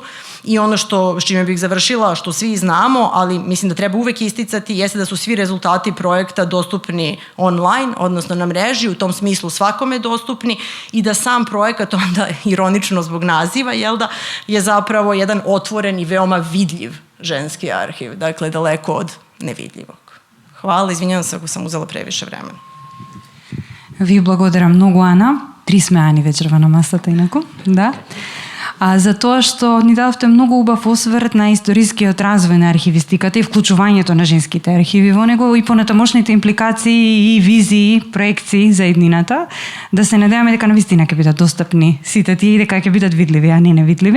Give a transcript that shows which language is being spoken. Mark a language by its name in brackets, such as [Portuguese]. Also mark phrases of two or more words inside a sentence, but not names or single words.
[Serbian] I ono s čime bih završila, što svi znamo, ali mislim da treba uvek isticati, jeste da su svi rezultati projekta dostupni online, odnosno na mreži, u tom smislu svakome dostupni, i da sam projekat onda, ironično zbog naziva, je zapravo jedan otvoren i veoma vidljiv ženski arhiv, dakle daleko od nevidljivog. Hvala, izvinjavam se ako sam uzela previše vremena. [Macedonian] Ви благодарам многу, Ана. 3 смеани вечерва на масата, инаку. Да. За тоа што ни дадовте многу убав осврт на историскиот развој на архивистиката и вклучувањето на женските архиви во него и понатамошните импликации и визии, проекции за иднината, да се надеваме дека навистина ќе бидат достапни сите тие и дека ќе бидат видливи, а не невидливи.